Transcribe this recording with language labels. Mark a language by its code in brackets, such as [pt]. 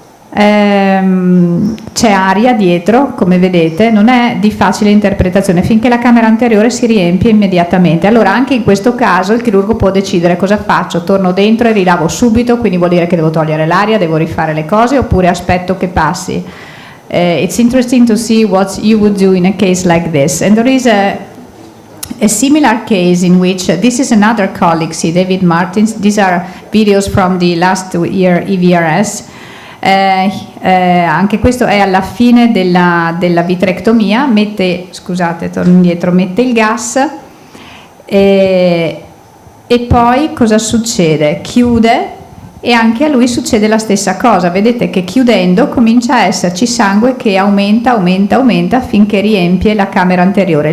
[it] C'è aria dietro, come vedete, non è di facile interpretazione finché la camera anteriore si riempie immediatamente. Allora anche in questo caso il chirurgo può decidere cosa faccio: torno dentro e rilavo subito, quindi vuol dire che devo togliere l'aria, devo rifare le cose, oppure aspetto che passi. [en] It's interesting to see what you would do in a case like this, and there is a similar case in which this is another colleague, see, David Martins. These are videos from the last year EVRS. [it] Anche questo è alla fine della vitrectomia, torno indietro, mette il gas e poi cosa succede? Chiude, e anche a lui succede la stessa cosa. Vedete che chiudendo comincia a esserci sangue che aumenta finché riempie la camera anteriore.